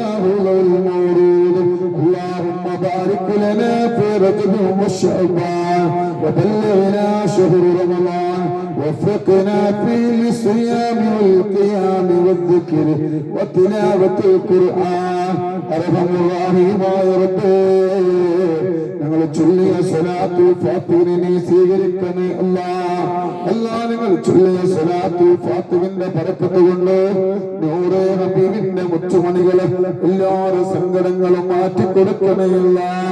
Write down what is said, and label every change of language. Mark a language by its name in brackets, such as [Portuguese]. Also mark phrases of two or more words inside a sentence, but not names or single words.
[Arabic] هو المورود اللهم بارك لنا في رجب وشعبان وبلغنا شهر رمضان وفقنا في الصيام والقيام والذكر وتلاوة القرآن أرحم الراحمين يا رب [Malayalam] ഞങ്ങൾ ചൊല്ലിയ സ്വലാത്തുൽ ഫാത്തിഹിനെ നീ സ്വീകരിക്കണേ അല്ലാഹ്. നിങ്ങൾ ചൊല്ലിയ സ്വലാത്തുൽ ഫാത്തിഹിന്റെ ബറക്കത്ത് കൊണ്ട് നൂറേ ഹബീബിന്റെ മുത്തുമണികളെ എല്ലാവരുടെ സങ്കടങ്ങളും മാറ്റിക്കൊടുക്കണേ അല്ലാഹ്.